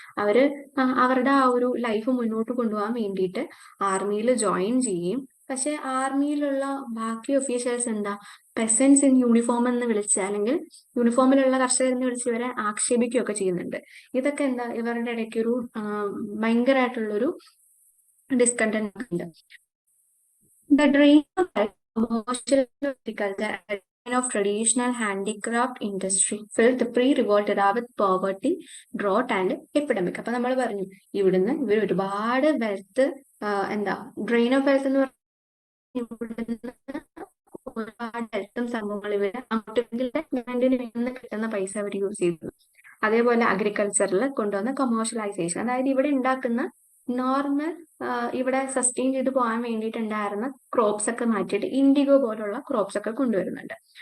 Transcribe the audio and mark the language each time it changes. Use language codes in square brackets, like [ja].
[ml] അവര് അവരുടെ ആ ഒരു ലൈഫ് മുന്നോട്ട് കൊണ്ടുപോകാൻ വേണ്ടിയിട്ട് ആർമിയിൽ ജോയിൻ ചെയ്യും. പക്ഷെ ആർമിയിലുള്ള ബാക്കി ഒഫീഷ്യൽസ് എന്താ [en] peasants in uniform [ml] എന്ന് വിളിച്ച്, അല്ലെങ്കിൽ യൂണിഫോമിലുള്ള കർഷകരെന്ന് വിളിച്ച് ഇവരെ ആക്ഷേപിക്കുകയൊക്കെ ചെയ്യുന്നുണ്ട്. ഇതൊക്കെ എന്താ ഇവരുടെ ഇടയ്ക്ക് ഒരു ഭയങ്കരമായിട്ടുള്ളൊരു ഡിസ്കണ്ടന്റ് ഉണ്ട്. [en] The drain of commercial agriculture and of traditional handicraft industry filled the pre-revolt era with poverty, drought and epidemic. [ml] അപ്പൊ നമ്മൾ പറഞ്ഞു ഇവിടുന്ന് ഇവർ ഒരുപാട് വെൽത്ത് ഡ്രെയിൻ ഓഫ് വെൽത്ത് എന്ന് ഇവിടുന്ന് ഒരുപാട് വെൽത്തും സംഭവങ്ങൾ ഇവര് ഗവൺമെന്റിന് നിന്ന് കിട്ടുന്ന പൈസ അവർ യൂസ് ചെയ്തു. അതേപോലെ അഗ്രികൾച്ചറിൽ കൊണ്ടുവന്ന കൊമേഴ്ഷ്യലൈസേഷൻ, അതായത് ഇവിടെ ഉണ്ടാക്കുന്ന നോർമൽ ഇവിടെ സസ്റ്റെയിൻ ചെയ്ത് പോകാൻ വേണ്ടിയിട്ടുണ്ടായിരുന്ന ക്രോപ്സ് ഒക്കെ മാറ്റിയിട്ട് ഇൻഡിഗോ പോലുള്ള ക്രോപ്സ് ഒക്കെ കൊണ്ടുവരുന്നുണ്ട്.